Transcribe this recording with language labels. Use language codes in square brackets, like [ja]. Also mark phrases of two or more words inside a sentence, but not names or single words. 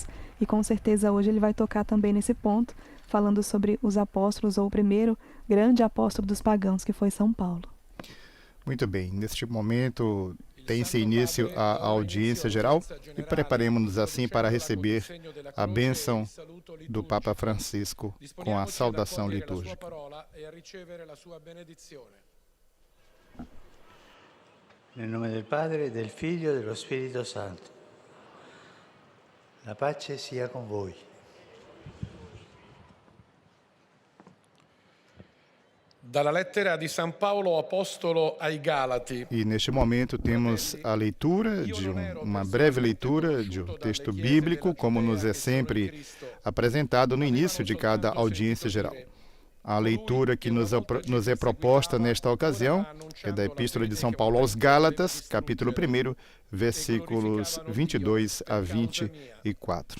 [pt] E com certeza hoje ele vai tocar também nesse ponto, falando sobre os apóstolos, ou o primeiro grande apóstolo dos pagãos, que foi São Paulo. Muito bem, neste momento tem-se início a audiência geral e preparemos-nos assim para receber a bênção do Papa Francisco com a saudação litúrgica. [it] Nel nome del Padre, del Figlio e dello Spirito Santo. La pace sia con voi. Dalla lettera di San Paolo apostolo ai Galati. [pt] E neste momento temos a leitura de uma breve leitura de um texto bíblico, como nos é sempre apresentado no início de cada audiência geral. A leitura que nos é proposta nesta ocasião é da Epístola de São Paulo aos Gálatas, capítulo 1, versículos 22 a 24.